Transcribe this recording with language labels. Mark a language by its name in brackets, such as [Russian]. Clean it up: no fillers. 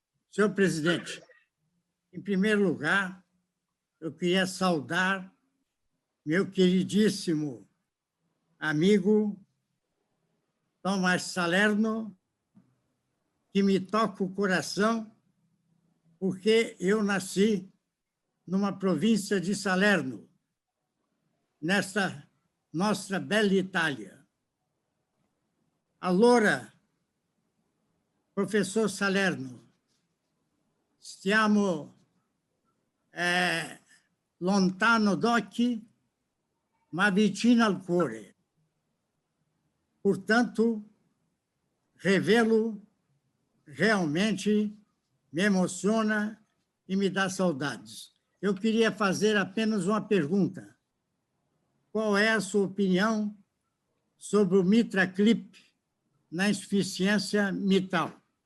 [Portuguese] Senhor presidente, em primeiro lugar, eu queria saudar meu queridíssimo amigo Tomás Salerno que me toca o coração, porque eu nasci numa província de Salerno, nesta nossa bela Itália. [Italian] Allora, professor Salerno, stiamo lontano d'occhi, ma vicino al cuore. [Portuguese] Portanto, revê-lo realmente me emociona e me dá saudades. Eu queria fazer apenas uma pergunta. Qual é a sua opinião sobre o MitraClip na insuficiência mitral?